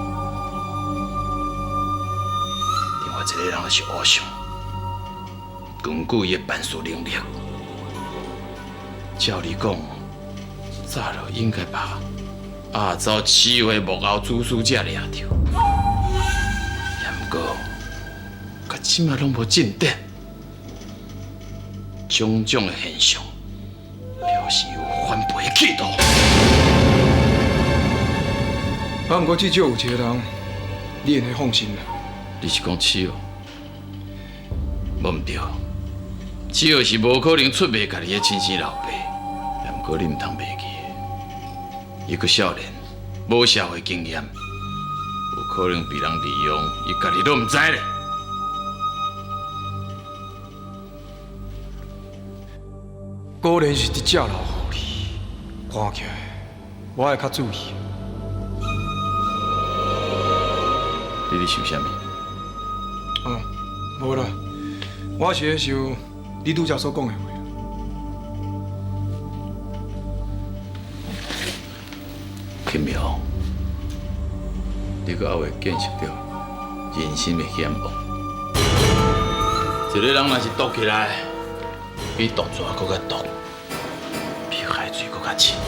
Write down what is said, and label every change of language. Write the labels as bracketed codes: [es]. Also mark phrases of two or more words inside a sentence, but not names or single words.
[nan] 另外一个人是欧尚，根据伊的办事能力，照理讲，早就应该把亚洲市的幕后主使者抓着，也毋过，到即马拢无进展，种种的现象，表示有翻倍的企图。啊，不过至少有一个人，你会放心啦。你是讲七号？无毋对，七号是无可能出卖家己的亲生老爸。也毋过你毋通袂记，伊个少年，无社会经验，有可能被人利用，伊家己都毋知咧。果然是伫遮留互你，看起来我会较注意。你咧想啥物？无啦，我是咧想你拄则所讲的话。奇妙，你阁还会见识到人心的险恶。一个人若是毒起来，比毒蛇搁较毒，比海水搁较深。